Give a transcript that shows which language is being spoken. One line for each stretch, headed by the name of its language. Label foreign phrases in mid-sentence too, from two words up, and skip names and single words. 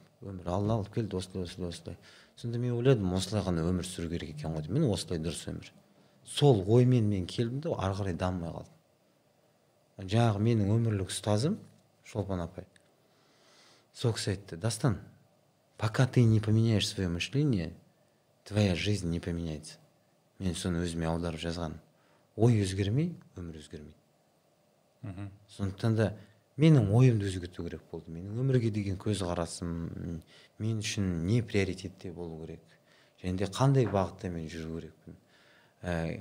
Kazakh: Өмір Алла алып келді, осылай. Сонда мен ойладым, осылай ғана өмір сүру керек екен ғой. Мен осылай дұрыс өмір. Сол оймен мен келдім де, ары қарай дамымай қалдым. Жаңағы менің өмірлік ұстазым Шолпан апай. Сол кісі айтты, Дастан,
Russian: пока ты не поменяешь свое мышление, твоя жизнь не поменяется.
Kazakh: Мен соны өзіме аударып жазған. Ой өзгермей, өмір өзгермейді. Сондықтан да менің ойымды өзгерту керек болды. Менің өмірге деген көзқарасым, мен үшін не приоритетте болу керек. Және де қандай бағытта мен жүру керекпін.